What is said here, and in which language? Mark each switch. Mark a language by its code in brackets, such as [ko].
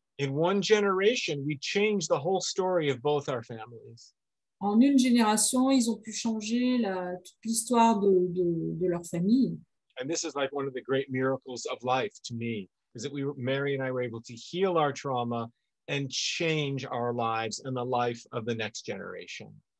[en] In one generation, we changed the whole story of both our families. [fr] En une génération, ils ont pu changer toute l'histoire de leur famille. [en] And this is like one of the great miracles of life to me, is that Mary and I were able to heal our trauma and change our lives and the life of the next generation.